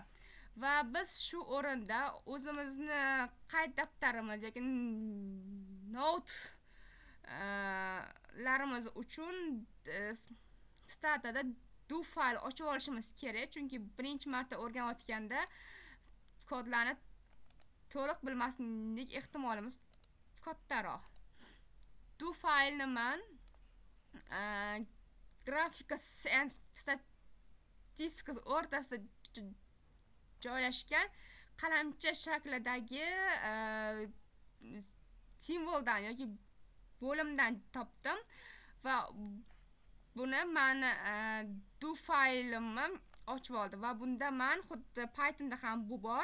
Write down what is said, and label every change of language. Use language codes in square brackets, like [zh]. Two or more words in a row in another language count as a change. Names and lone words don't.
[uz] Va biz shu o'rinda o'zimizni qayd daftarimiz yoki note larimiz uchun statada [en] do file [uz] ochib olishimiz kerak, chunki birinchi marta o'rganayotganda kodlarni to'liq bilmaslik ehtimolimiz kattaroq. [en] Do file [uz] man grafika and statistika o'rtasida joylashgan qalamcha shaklidagi simvoldan yoki bo'limdan topdim va buni men do faylimni ochib oldim va bunda men xuddi Pythonda ham bu bor.